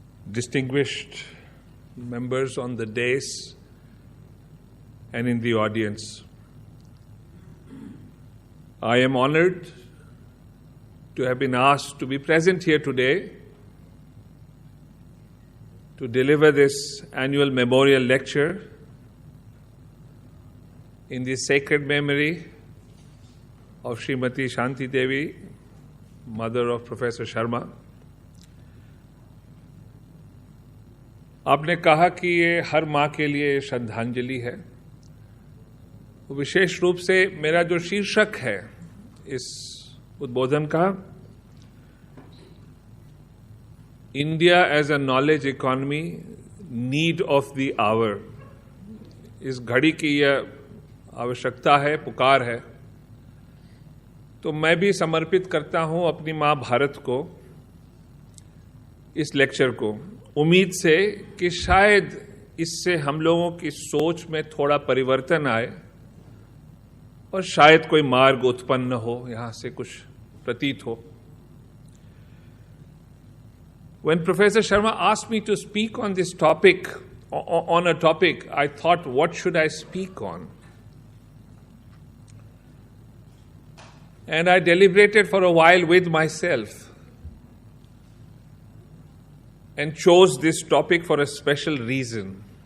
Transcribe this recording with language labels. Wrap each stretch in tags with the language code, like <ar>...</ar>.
<en>Distinguished members on the dais and in the audience, I am honored to have been asked to be present here today to deliver this annual memorial lecture in the sacred memory of Srimati Shanti Devi, mother of Professor Sharma.</en> <hi>आपने कहा कि ये हर माँ के लिए श्रद्धांजलि है. विशेष रूप से मेरा जो शीर्षक है इस उद्बोधन का,</hi> <en>India as a knowledge economy, need of the hour.</en> <hi>इस घड़ी की यह आवश्यकता है, पुकार है. तो मैं भी समर्पित करता हूं अपनी माँ भारत को इस लेक्चर को, उम्मीद से कि शायद इससे हम लोगों की सोच में थोड़ा परिवर्तन आए और शायद कोई मार्ग उत्पन्न हो, यहां से कुछ प्रतीत हो.</hi> <en>When Professor Sharma asked me to speak on this topic, on a topic, I thought, what should I speak on? And I deliberated for a while with myself and chose this topic for a special reason.</en>